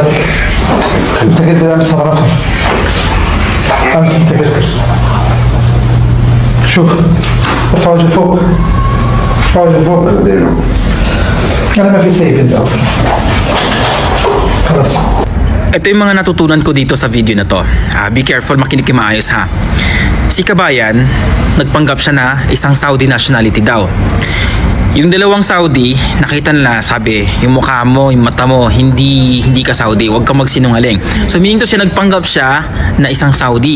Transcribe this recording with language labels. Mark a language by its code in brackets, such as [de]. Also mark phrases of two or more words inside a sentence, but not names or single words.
[ar] انت قلت بالامس هذا نفر امس انت قلت. شوف ارفع وجه فوق، ارفع وجه فوق. انا ما في سيف انت اصلا خلاص. [tl] Ito yung mga natutunan ko dito sa video na to. [en] Be careful, [tl] makinig kayo maayos ha. Si kabayan, nagpanggap siya na isang [en] Saudi nationality [tl] daw. Yung dalawang Saudi, nakita nila, sabi, yung mukha mo, yung mata mo, hindi ka Saudi, huwag kang magsinungaling. [en] So meaning [tl] to siya, nagpanggap siya na isang Saudi.